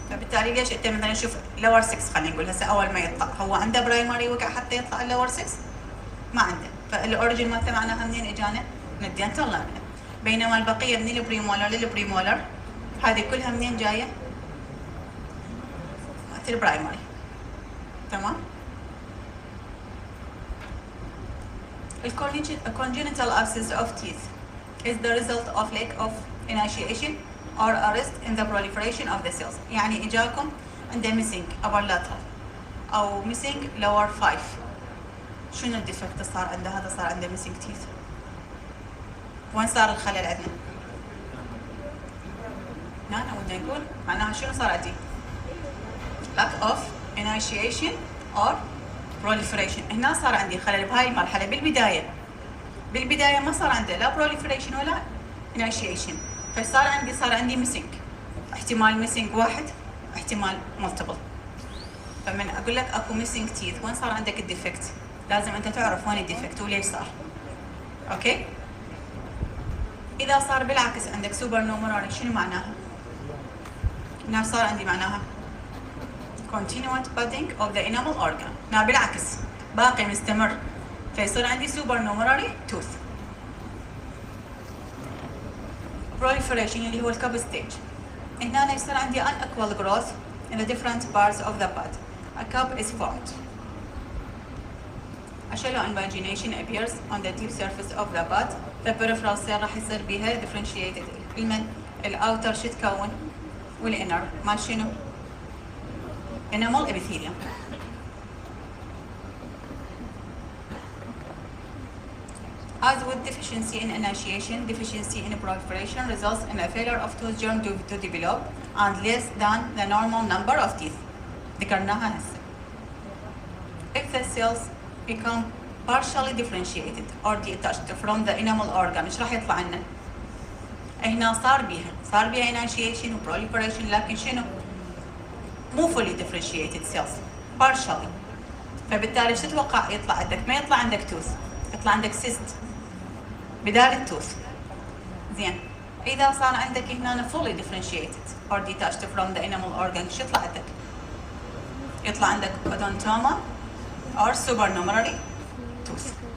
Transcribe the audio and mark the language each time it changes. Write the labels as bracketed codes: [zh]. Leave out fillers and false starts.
[ar] فبالتالي ليش انت مثلا شوف لور 6 خلينا نقول هسه اول ما يطلع هو عنده برايمري وقع حتى يطلع اللور 6؟ ما عنده. فالاوريجن مالته معناها منين اجانا؟ من الدنتال لامينا. بينما البقيه من البريمولر للبريمولر هذه كلها منين جايه؟ مالت البرايمري. تمام؟ [en] الcongenital abscess of teeth is the result of lack of initiation or arrest in the proliferation of the cells. [ar] يعني اجاكم عنده [en] missing upper lateral [ar] او [en] missing lower 5. [ar] شنو الديفكت صار عنده؟ هذا صار عنده missing teeth. وين صار الخلل عندنا؟ هنا ودنا نقول معناها شنو صار عندي؟ [en] lack of initiation or proliferation. [ar] هنا صار عندي خلل بهاي المرحلة بالبداية ما صار عنده لا proliferation ولا initiation، فصار عندي missing، احتمال missing واحد، احتمال multiple. فمن اقول لك اكو missing teeth وين صار عندك الديفكت؟ لازم انت تعرف وين الديفكت وليش صار. اوكي؟ اذا صار بالعكس عندك سوبر نومرالي شنو معناها؟ هنا صار عندي معناها [en] continuous budding of the enamel organ. [ar] هنا بالعكس باقي مستمر، فيصير عندي سوبر نومرالي توث. proliferation اللي هو الكب ستيج. هنا يصير عندي [en] unequal growth in the different parts of the bud. A cup is formed. A shallow invagination appears on the deep surface of the bud. The peripheral cell [ar] راح يصير بيها [en] differentiated. [ar] الأوتر شو تكون؟ والإنر مال شنو؟ [en] enamel epithelium. As with deficiency in initiation, deficiency in proliferation results in a failure of tooth germ to develop and less than the normal number of teeth. [ar] ذكرناها هسه. [en] If the cells become partially differentiated or detached from the enamel organ، [ar] ايش راح يطلع لنا؟ هنا صار بيها [en] initiation و proliferation، [ar] لكن شنو؟ مو [en] fully differentiated cells، partially. [ar] فبالتالي ايش تتوقع يطلع عندك؟ ما يطلع عندك توث، يطلع عندك cyst بدال التوث. زين، إذا صار عندك هنا [en] fully differentiated or detached from the enamel organ، [ar] شو يطلع عندك؟ يطلع عندك [en] odontoma or supernumerary tooth.